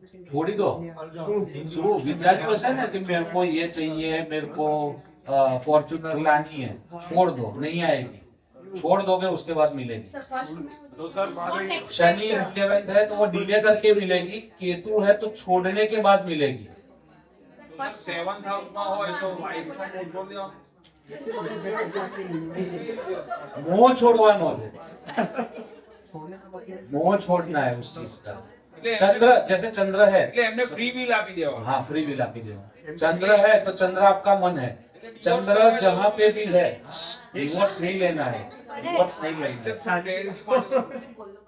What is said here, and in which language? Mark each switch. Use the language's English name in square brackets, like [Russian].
[Hindi] छोड़ी दो। शुरू विचार ऐसा ना कि मेरे को ये चाहिए, मेरे को फॉर्चूनर लानी है, छोड़ दो, नहीं आएगी। छोड़ दोगे उसके बाद मिलेगी। सर फर्स्ट में तो सर बारह शनि 11th है तो वो डिले करके मिलेगी, केतु है तो छोड़ने के बाद मिलेगी। [Gujarati] 7th હાઉસમાં હોય તો વાઈફ સાથે છોડ દેવા [Hindi] मोह छोड़वानो है, मोह छोड़ना है उस चीज का। चंद्र जैसे चंद्र है, [Gujarati] એટલે એમને ફ્રી બિલ આપી દેવા [Hindi] हाँ फ्री विल आपकी देना। चंद्र है तो चंद्र आपका मन है, चंद्र जहाँ पे भी है डिवोर्स नहीं लेना है, डिवोर्स नहीं लेना है।